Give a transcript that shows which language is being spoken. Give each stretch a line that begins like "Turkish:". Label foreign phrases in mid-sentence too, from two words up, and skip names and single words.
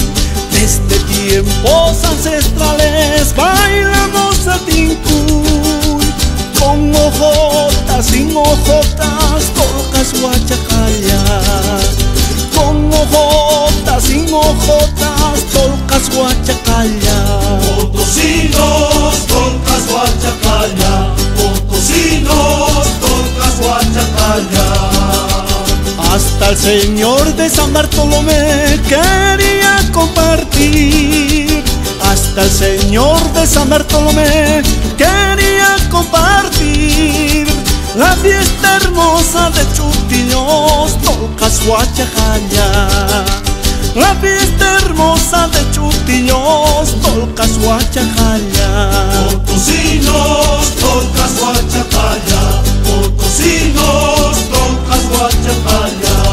Spanish: Desde tiempos ancestrales bailamos el tincuy. Con ojotas, sin ojotas,
Quechua: tolcas guachacalla.
Spanish: Con ojotas, sin ojotas,
Quechua: tolcas guachacalla.
Spanish: Potosinos,
Quechua: tolcas guachacalla.
Spanish: Potosinos,
Quechua: tolcas guachacalla.
Spanish: Hasta el señor de San Bartolomé quería compartir. Hasta el señor de San Bartolomé quería compartir la fiesta hermosa de Chutilos,
Quechua: tolcas guachacalla.
Spanish: La fiesta hermosa de Chutilos,
Quechua: tolcas guachacalla.
Spanish: Potosinos,
Quechua: tolcas guachacalla.
Spanish: Potosinos,
Quechua: tolcas guachacalla.